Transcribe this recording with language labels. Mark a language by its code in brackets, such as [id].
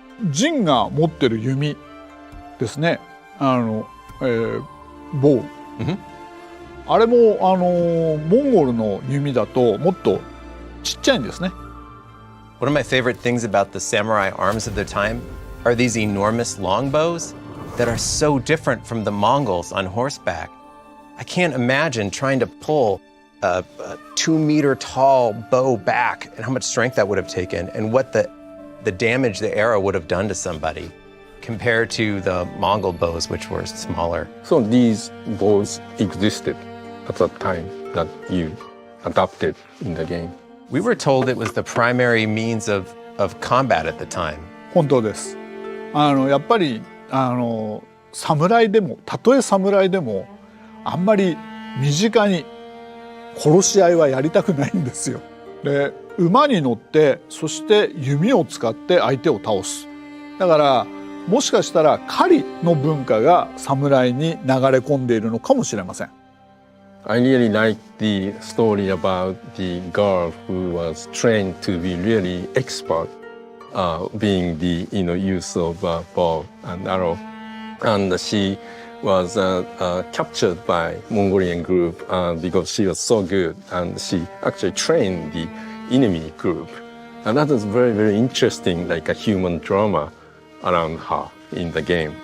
[ja] ジンが持ってる弓ですね。ボウ。あれもモンゴルの弓だともっとちっちゃいんですね。 [en] One of my favorite things about the samurai arms of their time are these enormous longbows that are so different from the Mongols on horseback. I can't imagine trying to pull a 2-meter tall bow back and how much strength that would have taken and what the damage the arrow would have done to somebody compared to the Mongol bows, which were smaller. So these bows existed at the time that you adopted in the game. We were told it was the primary means of combat at the time. [ja] 本当です。やっぱり侍でもたとえ侍でもあんまり身近に殺し合いはやりたくないんですよ。で馬に乗ってそして弓を使って相手を倒す。だからもしかしたら狩りの文化が侍に流れ込んでいるのかもしれません。 [en] I really like the story about the girl who was trained to be really expert, being the use of bow and arrow, and she was captured by Mongolian group because she was so good, and she actually trained the enemy group, and that is very, very interesting, like a human drama around her in the game.